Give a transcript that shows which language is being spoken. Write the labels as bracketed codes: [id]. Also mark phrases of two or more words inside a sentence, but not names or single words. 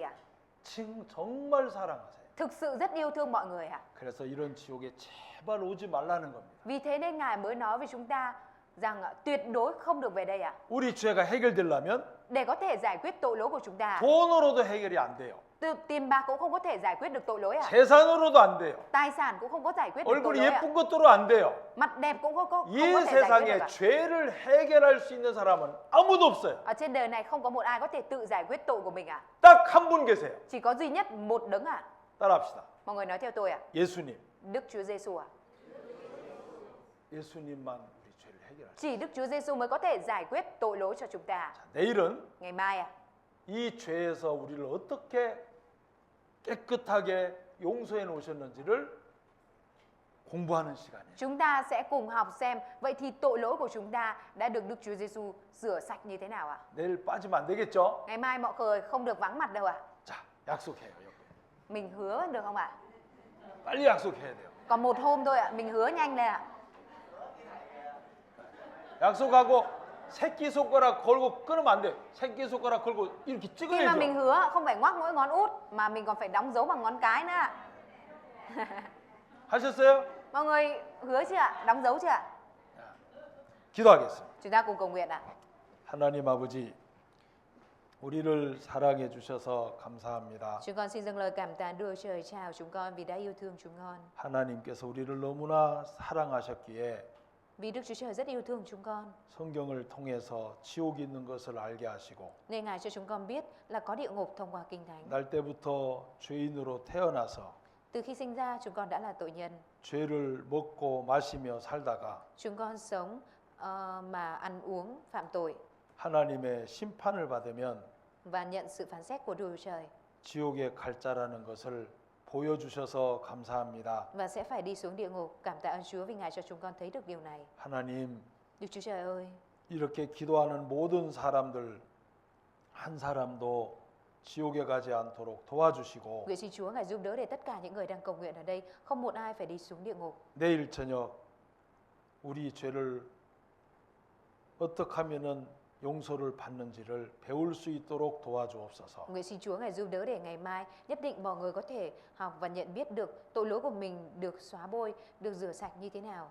[ko] 정말 사랑하세요. [vi] Thực sự rất yêu thương mọi người [ko] 그래서 이런 지옥에 제발 오지 말라는 겁니다. [vi] Vì thế nên Ngài mới nói với chúng ta rằng tuyệt đối không được về đây [ko] 우리 죄가 해결되려면 [vi] Để có thể giải quyết tội lỗi của chúng ta [ko] 돈으로도 해결이 안 돼요. [vi] tiền bạc cũng không có thể giải quyết được tội lỗi [ko] 재산으로도 안 돼요. [vi] Tài sản cũng không có giải quyết được tội [ko] 얼굴이 [vi] lỗi [ko] 예쁜 것도로 안 돼요. [vi] Mặt đẹp cũng không có [ko] 이 [vi] thể giải quyết [ko] 세상에 [vi] được [ko] 죄를 해결할 수 있는 사람은 아무도 없어요. [vi] Ở trên đời này không có một ai có thể tự giải quyết tội của mình [ko] 딱 한 분 계세요. [vi] Chỉ có duy nhất một đấng [ko] 따라합시다. [vi] Mọi người nói theo tôi [ko] 예수님. [vi] Đức Chúa Giêsu [ko] 예수님만 우리 죄를 해결하시죠. [vi] Chỉ Đức Chúa Giêsu mới có thể giải quyết tội lỗi cho chúng ta. [ko] 내일은 [vi] Ngày mai [ko] 이 죄에서 우리를 어떻게 깨끗하게 용서해 놓으셨는지를 공부하는 시간이에요. [vi] chúng ta sẽ cùng học xem vậy thì tội lỗi của chúng ta đã được Đức Chúa Giêsu rửa sạch như thế nào [ko] 내일 빠지면 안 되겠죠? [vi] Ngày mai mọi người không được vắng mặt đâu [ko] 자, 약속해요. 여러분. [vi] Mình hứa được không [ko] 빨리 약속해야 돼요. [vi] Còn một hôm thôi mình hứa nhanh lên [ko] 약속하고 새끼손가락 걸고 끊으면 안 돼요. 새끼손가락 걸고 이렇게 [vi] Khi mà mình [ko] 찍어야죠. [vi] hứa không phải ngoắc mỗi ngón út mà mình còn phải đóng dấu bằng ngón cái nữa [ko] 하셨어요? [vi] Mọi người hứa chưa Đóng dấu chưa [ko] 기도하겠습니다. [vi] Chúng ta cùng cầu nguyện [ko] 하나님 아버지, 우리를 사랑해 주셔서 감사합니다. [vi] Chúng con xin dâng lời cảm tạ Đức Trời chào chúng con vì đã yêu thương chúng con. [ko] 하나님께서 우리를 너무나 사랑하셨기에 [vi] Vì Đức Chúa Trời rất yêu thương chúng con [ko] 성경을 통해서 지옥이 있는 것을 알게 하시고 [vi] nên Ngài cho chúng con biết là có địa ngục thông qua Kinh Thánh. [ko] 날 때부터 죄인으로 태어나서 [vi] Từ khi sinh ra chúng con đã là tội nhân. [ko] 죄를 먹고 마시며 살다가 [vi] Chúng con sống mà ăn uống phạm tội [ko] 하나님의 심판을 받으면 [vi] và nhận sự phán xét của Đức Chúa Trời [ko] 지옥에 갈 자라는 것을 보여주셔서 감사합니다. [vi] và sẽ phải đi xuống địa ngục. Cảm tạ ơn Chúa vì Ngài cho chúng con thấy được điều này. [ko] 하나님, [vi] Đức Chúa Trời ơi, [ko] 이렇게 기도하는 모든 사람들 한 사람도 지옥에 가지 않도록 도와주시고 [vi] nguyện xin Chúa Ngài giúp đỡ để tất cả những người đang cầu nguyện ở đây không một ai phải đi xuống địa ngục. [ko] 내일 저녁 우리 죄를 어떻게 하면은 용서를 받는지를 배울 수 있도록 도와주옵소서. [vi] Nguyện xin Chúa Ngài giúp đỡ để ngày mai nhất định mọi người có thể học và nhận biết được tội lỗi của mình được xóa bôi, được rửa sạch như thế nào.